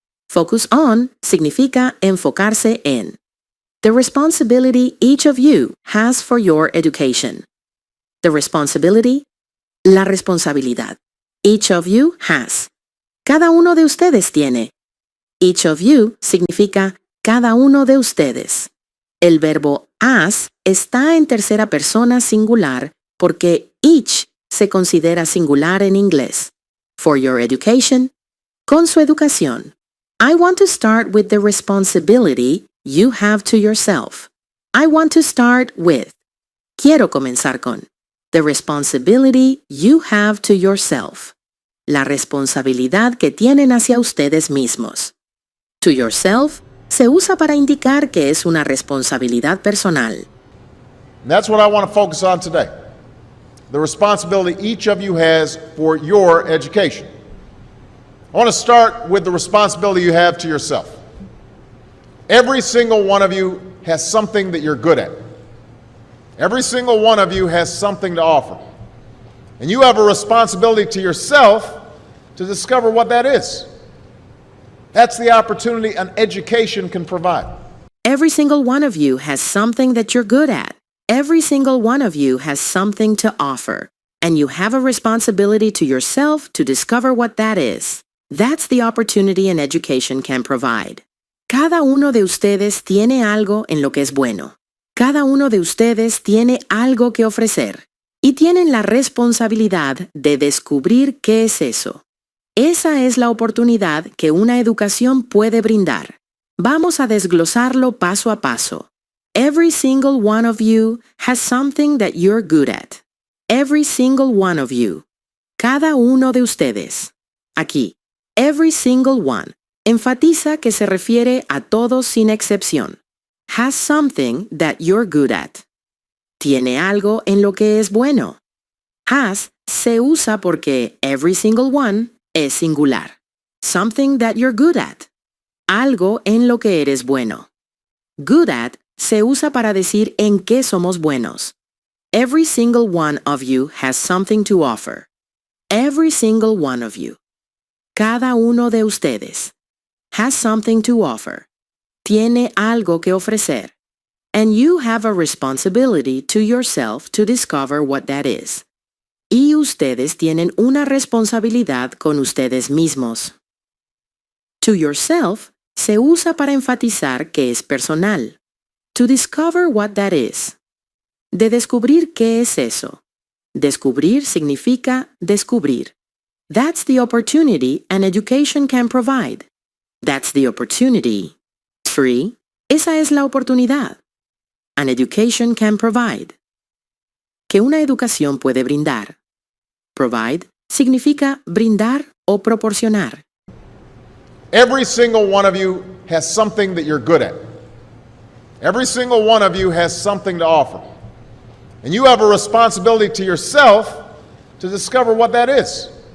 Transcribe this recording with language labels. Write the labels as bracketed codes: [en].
[en] Focus on [es] significa enfocarse en. [en] The responsibility each of you has for your education. The responsibility, [es] la responsabilidad. [en] Each of you has. [es] Cada uno de ustedes tiene. [en] Each of you [es] significa cada uno de ustedes. El verbo has está en tercera persona singular porque each se considera singular en inglés. [en] For your education, [es] con su educación. [en] I want to start with the responsibility you have to yourself. I want to start with. [es] Quiero comenzar con. [en] The responsibility you have to yourself. [es] La responsabilidad que tienen hacia ustedes mismos. [en] To yourself [es] se usa para indicar que es una responsabilidad personal. [en] And that's what I want to focus on today. The responsibility each of you has for your education. I want to start with the responsibility you have to yourself. Every single one of you has something that you're good at. Every single one of you has something to offer. And you have a responsibility to yourself to discover what that is. That's the opportunity an education can provide. Every single one of you has something that you're good at. Every single one of you has something to offer. And you have a responsibility to yourself to discover what that is. That's the opportunity an education can provide. [es] Cada uno de ustedes tiene algo en lo que es bueno. Cada uno de ustedes tiene algo que ofrecer. Y tienen la responsabilidad de descubrir qué es eso. Esa es la oportunidad que una educación puede brindar. Vamos a desglosarlo paso a paso. [en] Every single one of you has something that you're good at. Every single one of you. [es] Cada uno de ustedes. Aquí, [en] every single one. [es] Enfatiza que se refiere a todos sin excepción. [en] Has something that you're good at. [es] Tiene algo en lo que es bueno. Has se usa porque [en] every single one [es] es singular. [en] Something that you're good at. [es] Algo en lo que eres bueno. [en] Good at [es] se usa para decir en qué somos buenos. [en] Every single one of you has something to offer. Every single one of you. [es] Cada uno de ustedes. [en] Has something to offer. [es] Tiene algo que ofrecer. [en] And you have a responsibility to yourself to discover what that is. [es] Y ustedes tienen una responsabilidad con ustedes mismos. [en] To yourself [es] se usa para enfatizar que es personal. [en] To discover what that is. [es] De descubrir qué es eso. Descubrir significa descubrir. [en] That's the opportunity an education can provide. That's the opportunity. Free. [es] Esa es la oportunidad. [en] An education can provide. [es] Que una educación puede brindar. Provide significa brindar o proporcionar. [en] Every single one of you has something that you're good at. Every single one of you has something to offer. And you have a responsibility to yourself to discover what that is.